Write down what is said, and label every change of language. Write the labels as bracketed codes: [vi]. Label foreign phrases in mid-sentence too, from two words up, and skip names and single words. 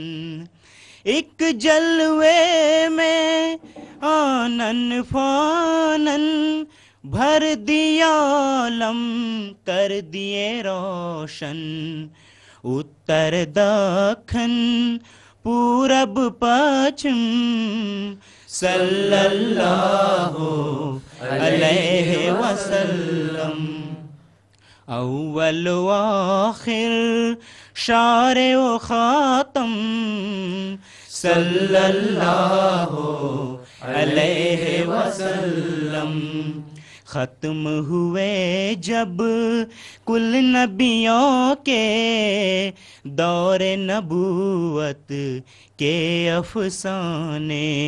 [ur] ایک جلوے میں آنن فانن بھر دیا عالم کر دیے روشن. اتر دکھن پورب پچھم [ar] صلی اللہ علیہ وسلم. [ur] اول و آخر شارع و خاتم [ar] صلی اللہ علیہ وسلم. [ur] ختم ہوئے جب کل نبیوں کے دور نبوت کے افسانے.